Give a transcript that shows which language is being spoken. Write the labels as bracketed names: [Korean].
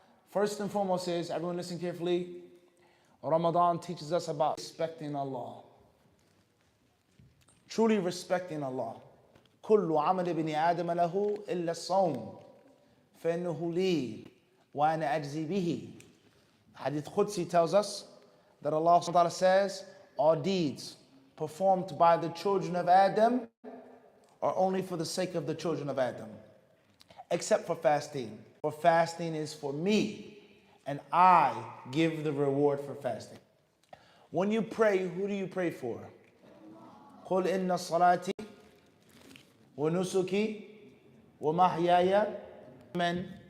[English] First and foremost is, everyone listen carefully, Ramadan teaches us about respecting Allah. Truly respecting Allah. [Arabic] كل عمل ابن آدم له إلا الصوم فإنه لي وأنا أجزي به. [English] Hadith Qudsi tells us that Allah subhanahu wa ta'ala says, all deeds performed by the children of Adam are only for the sake of the children of Adam, except for fasting. For fasting is for me, and I give the reward for fasting. When you pray, who do you pray for? [Arabic] قُلْ إِنَّ صَلَاتِي وَنُسُكِي وَمَحْيَايَ Amen.